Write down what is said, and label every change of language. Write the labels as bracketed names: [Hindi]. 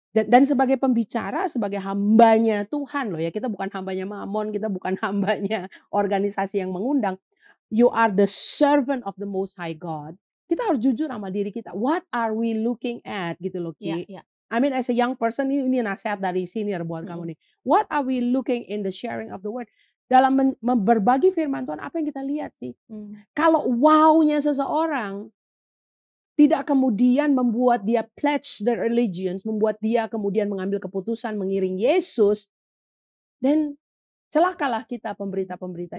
[Indonesian] Dan sebagai pembicara, sebagai hambanya Tuhan loh ya, kita bukan hambanya Mamon, kita bukan hambanya organisasi yang mengundang. [English] You are the servant of the Most High God. [Indonesian] Kita harus jujur sama diri kita. [English] What are we looking at [Indonesian] gitu loh Ki. [English] I mean as a young person, [Indonesian] ini nasihat dari senior buat kamu nih. [English] What are we looking in the sharing of the word? [Indonesian] Dalam berbagi firman Tuhan, apa yang kita lihat sih? Kalau wow-nya seseorang tidak kemudian membuat dia [English] pledge their allegiance, [Indonesian] membuat dia kemudian mengambil keputusan mengiring Yesus, dan celakalah kita pemberita-pemberita